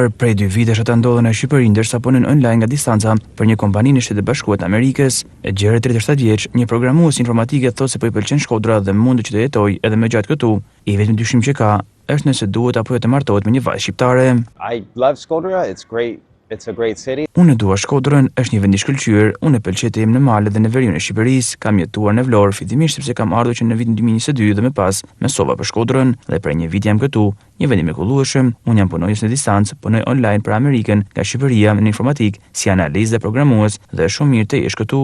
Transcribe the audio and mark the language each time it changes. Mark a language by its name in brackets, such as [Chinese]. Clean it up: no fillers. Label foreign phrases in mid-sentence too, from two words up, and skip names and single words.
[Albanian] Prej 2 vitesh ata ndodhen në Shqipëri ndërsa punojnë online nga distanca për një kompani në Shtetet e Bashkuara të Amerikës. Jared, 37 vjeç, një programues informatike, thotë se po i pëlqen Shkodra dhe mundet që të jetojë edhe më gjatë këtu. I vetmi dyshim që ka është nëse duhet apo jo të martohet me një vajzë shqiptare. [English] I love Shkodra. It's great. It's a great city. [Albanian] Unë dua Shkodrën, është një vend i shkëlqyer. Unë e pëlqej të jem në male dhe në veriun e Shqipërisë. Kam jetuar në Vlorë fillimisht sepse kam ardhur që në vitin 2022 dhe më pas mësova për Shkodrën dhe për një vit jam këtu. Një vend i mrekullueshëm. Unë jam punonjës në distancë, punoj online për Amerikën nga Shqipëria në informatik si analist dhe programues dhe është shumë mirë të jesh këtu.